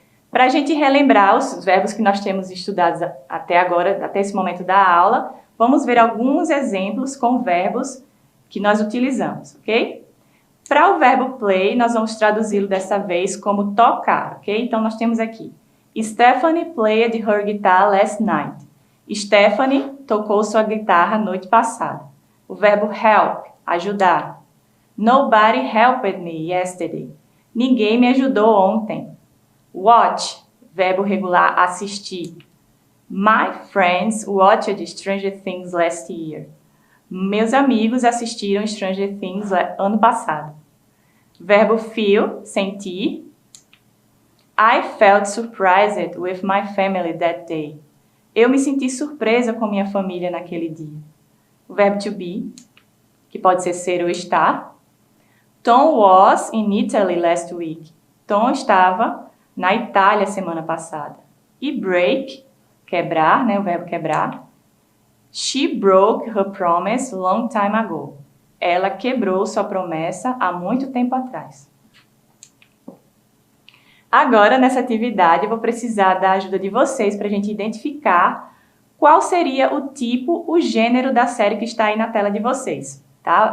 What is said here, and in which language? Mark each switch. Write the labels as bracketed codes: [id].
[pt] Para a gente relembrar os verbos que nós temos estudados até agora, até esse momento da aula, vamos ver alguns exemplos com verbos que nós utilizamos, ok? Para o verbo play, nós vamos traduzi-lo dessa vez como tocar, ok? Então, nós temos aqui, [en] Stephanie played her guitar last night. [pt] Stephanie tocou sua guitarra noite passada. O verbo help, ajudar. [en] Nobody helped me yesterday. [pt] Ninguém me ajudou ontem. Watch, verbo regular, assistir. [en] My friends watched Stranger Things last year. [pt] Meus amigos assistiram Stranger Things ano passado. Verbo feel, sentir. [en] I felt surprised with my family that day. [pt] Eu me senti surpresa com minha família naquele dia. O verbo to be, que pode ser ou estar. [en] Tom was in Italy last week. [pt] Tom estava na Itália semana passada. E break, quebrar, né, o verbo quebrar. [en] She broke her promise long time ago. [pt] Ela quebrou sua promessa há muito tempo atrás. Agora, nessa atividade, eu vou precisar da ajuda de vocês para a gente identificar qual seria o tipo, o gênero da série que está aí na tela de vocês. Tá?